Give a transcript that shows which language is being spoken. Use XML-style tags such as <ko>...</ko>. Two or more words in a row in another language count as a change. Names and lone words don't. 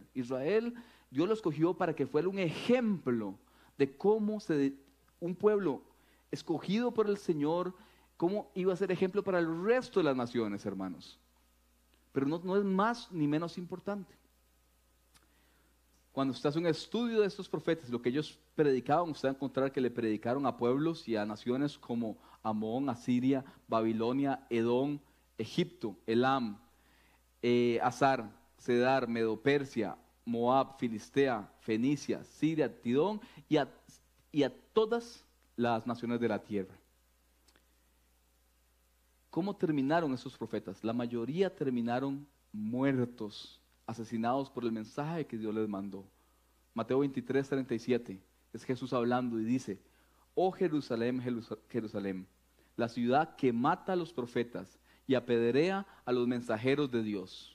<es>Israel, Dios lo escogió para que fuera un ejemplo de cómo un pueblo escogido por el Señor, cómo iba a ser ejemplo para el resto de las naciones, hermanos. Pero no es más ni menos importante. Cuando usted hace un estudio de estos profetas, lo que ellos predicaban, usted va a encontrar que le predicaron a pueblos y a naciones como Amón, Asiria, Babilonia, Edom, Egipto, Elam, Azar, Cedar, Medo-Persia, Moab, Filistea, Fenicia, Siria, Tidón y a todas las naciones de la tierra. ¿Cómo terminaron esos profetas? La mayoría terminaron muertos, asesinados por el mensaje que Dios les mandó. Mateo 23, 37, es Jesús hablando y dice: oh Jerusalén, Jerusalén, la ciudad que mata a los profetas y apedrea a los mensajeros de Dios.</es>